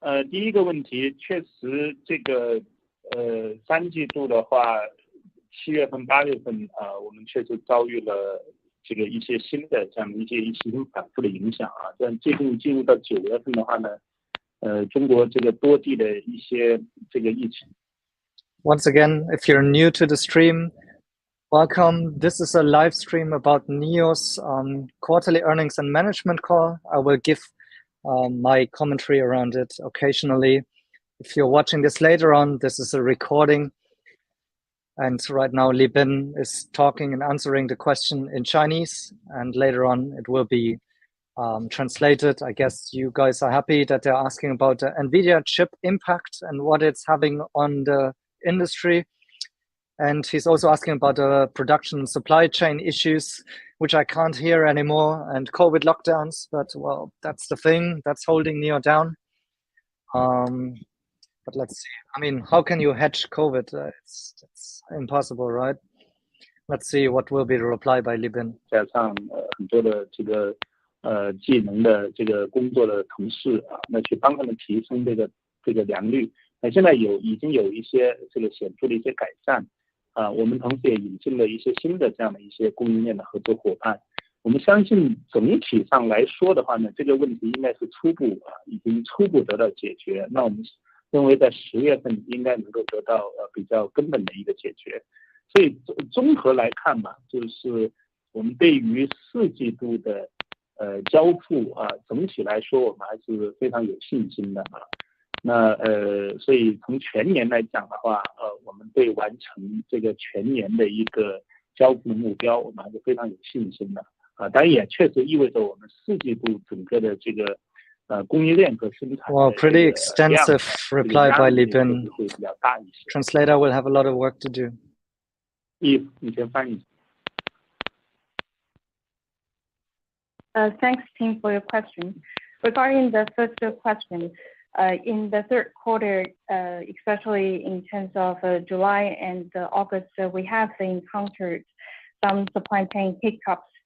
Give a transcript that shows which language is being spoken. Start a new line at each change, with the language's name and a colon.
Chinese: 第一个问题，确实这个3季度的话，7月份、8月份我们确实遭遇了这个一些新的这样的一些疫情反复的影响啊。但进入到9月份的话呢，中国这个多地的一些这个疫情。
English: Once again, if you're new to the stream, welcome. This is a live stream about NIO's quarterly earnings and management call. I will give my commentary around it occasionally. If you're watching this later on, this is a recording. And right now, Li Bin is talking and answering the question in Chinese. And later on, it will be translated. I guess you guys are happy that they're asking about the NVIDIA chip impact and what it's having on the industry. And he's also asking about the production and supply chain issues, which I can't hear anymore, and COVID lockdowns. But well, that's the thing that's holding NIO down. But let's see. I mean, how can you hedge COVID? It's impossible, right? Let's see what will be the reply by Li Bin.
Chinese: 加上很多的这个技能的这个工作的同事啊，那去帮他们提升这个良率。那现在已经有一些这个显著的一些改善。我们同时也引进了一些新的这样的一些供应链的合作伙伴。我们相信整体上来说的话呢，这个问题应该是已经初步得到解决。那我们认为在10月份应该能够得到比较根本的一个解决。所以综合来看嘛，就是我们对于4季度的交付整体来说我们还是非常有信心的啊。那所以从全年来讲的话，我们对完成这个全年的一个交付目标，我们还是非常有信心的啊。当然也确实意味着我们4季度整个的这个供应链和生产。
English: Well, pretty extensive reply by Li Bin. Translator will have a lot of work to do.
Chinese: 你先翻译。
English: Thanks, Tim, for your question. Regarding the first question, in the third quarter, especially in terms of July and August, we have encountered some supply chain hiccups.